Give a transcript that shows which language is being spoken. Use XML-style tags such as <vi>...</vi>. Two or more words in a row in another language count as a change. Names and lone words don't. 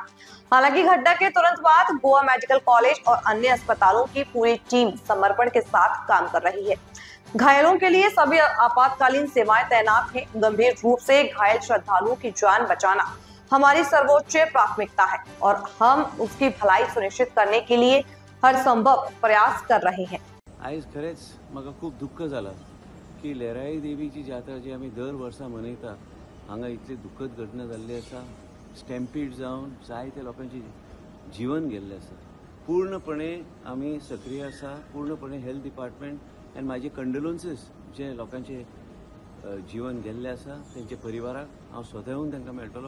<hi>हालांकि घटना के तुरंत बाद गोवा मेडिकल कॉलेज और अन्य अस्पतालों की पूरी टीम समर्पण के साथ काम कर रही है। घायलों के लिए सभी आपातकालीन सेवाएं तैनात हैं। गंभीर रूप से घायल श्रद्धालुओं की जान बचाना हमारी सर्वोच्च प्राथमिकता है और हम उसकी भलाई सुनिश्चित करने के लिए हर संभव प्रयास कर रहे हैं।</hi> <kok>आज खरेच म्हाका खूप दुःख झालं की लहराई देवीची जात्रा जी आम्ही दर वर्सा मनयता हांगा इतली दुःखद घटना जाल्ली आसा। स्टॅम्पीड जावन जायत्या लोकांची जीवन गेल्लें आसा। पूर्णपणे आम्ही सक्रिय आसा, पूर्णपणे</kok> <en>health department and</en> <kok>माझे कंडोलन्सीस जे लोकांचे जीवन गेल्ले आसा तेंचे परिवाराक हांव स्वता येवन तांकां मेळटलो।</kok>